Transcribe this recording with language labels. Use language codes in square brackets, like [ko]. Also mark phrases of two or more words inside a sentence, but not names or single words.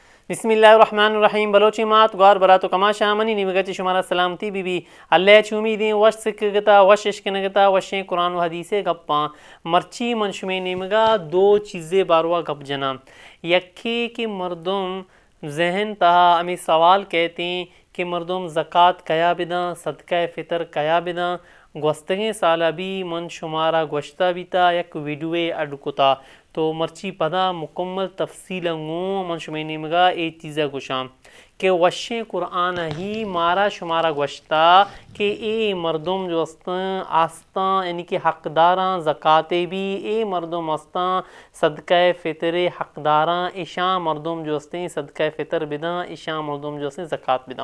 [ar] بسم الله الرحمن الرحیم. [bal] بلوچی مات گوار براتو کما شامنی نیمگتی شمارا سلامتی بی بی اللہ چومی دیں وش سکگتا وش اشکنگتا وشیں قرآن و حدیث گپاں مرچی منشمی نیمگا دو چیزیں باروا گپ جنا. یکی کہ مردم ذہن تہا ہمیں [ur] سوال کہتے ہیں [bal] کہ مردم زکوٰۃ کیا بداں، صدقہ فطر کیا بداں. گوستگیں سالہ بھی من شمارا گوشتہ بیتا یک ویڈیوے اڈکتا تو مرچی پدا مکمل تفصیل گوں من شمیں نیمگا اے چیزہ گوشاں کہ وشیں قرآن ہی مارا شمارا گوشتا کہ اے مردم جو استاں آستاں یعنی کہ حقداراں زکوٰۃ بھی اے مردم استاں صدقہ فطر حقداراں اشاں مردم جو استیں صدقہ فطر بداں اشاں مردم جو استیں زکوٰۃ بداں.